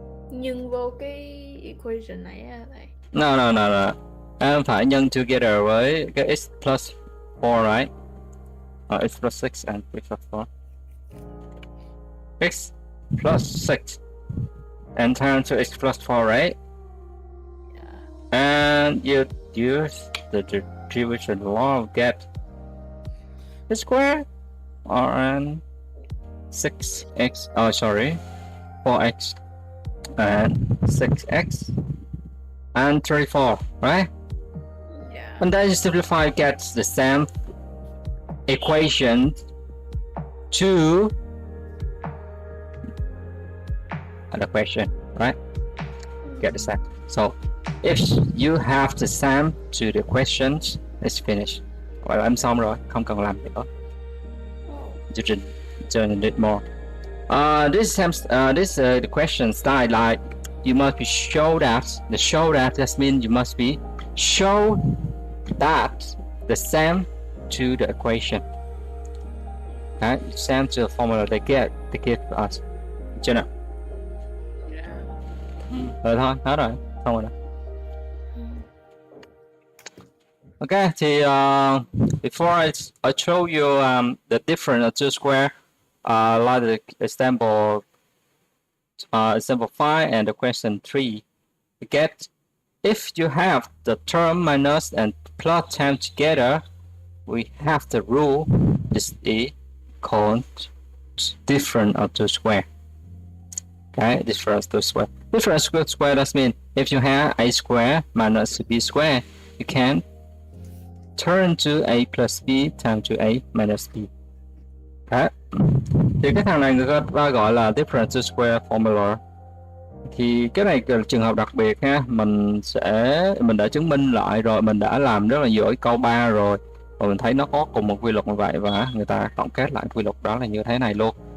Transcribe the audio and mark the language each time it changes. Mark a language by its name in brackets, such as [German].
[Vietnamese] Nhân vô cái equation này á thầy. [English] No. [Vietnamese] Em phải nhân together với cái x plus 4, [English] right? X plus 6 and x plus 4. X plus 6 and turn to x plus 4, right? Yeah. And you use the distribution law of get the square, and 6x, 4x and 6x and 34, right? Yeah. And then you simplify, gets the same equation to the question, right? Get the same. So if you have the same to the questions, it's finished. [Vietnamese] Gọi là em xong rồi, không cần làm nữa. Chương trình generate more. [English] The question style, like you must be show that. The show that means you must be show that the same to the equation. Okay, same to the formula they give us. [Vietnamese] Chưa nào? Rồi thôi, hết rồi, xong rồi đó. [English] Okay, thì before I show you the different two square, like the example 5 and the question 3, you get if you have the term minus and plus term together, we have the rule is called difference of two square. Okay, difference of two square. Difference of square does mean if you have a square minus b square, you can turn to a plus b times to a minus b. Okay. [Vietnamese] Thì cái thằng này người ta gọi là [English] difference to square formula. [Vietnamese] Thì cái này là trường hợp đặc biệt ha, mình đã chứng minh lại rồi, mình đã làm rất là giỏi câu 3 rồi, và mình thấy nó có cùng một quy luật như vậy, và người ta tổng kết lại quy luật đó là như thế này luôn.